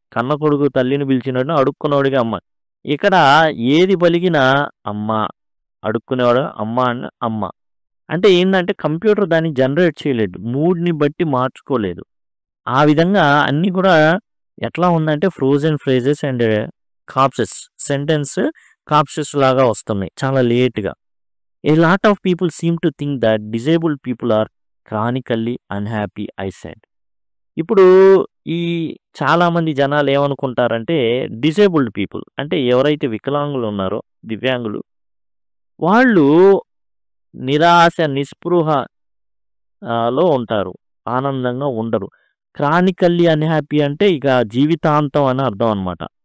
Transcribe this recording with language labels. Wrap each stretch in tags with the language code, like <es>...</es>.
<te>కన్న కొడుకు తల్లిని పిలిచినట్టు అడుక్కునేవాడిగా అమ్మ. ఇక్కడ ఏది పలికినా అమ్మ, అడుక్కునేవాడు అమ్మ అని అమ్మ. అంటే ఏంటంటే కంప్యూటర్ దాన్ని జనరేట్ చేయలేదు, మూడ్ని బట్టి మార్చుకోలేదు. ఆ విధంగా అన్నీ కూడా ఎట్లా ఉందంటే</te> <en>frozen phrases and corpses, sentence corpses</en> <te>లాగా వస్తున్నాయి చాలా లేట్గా.</te> <en>A lot of people seem to think that disabled people are chronically unhappy, I said.</en> <te>ఇప్పుడు ఈ చాలామంది జనాలు ఏమనుకుంటారంటే డిసేబుల్డ్ పీపుల్ అంటే ఎవరైతే వికలాంగులు ఉన్నారో, దివ్యాంగులు వాళ్ళు నిరాశ, నిస్పృహ లో ఉంటారు. ఆనందంగా ఉండరు. క్రానికల్లీ అన్‌హ్యాపీ అంటే ఇక జీవితాంతం అని అర్థం అనమాట.</te>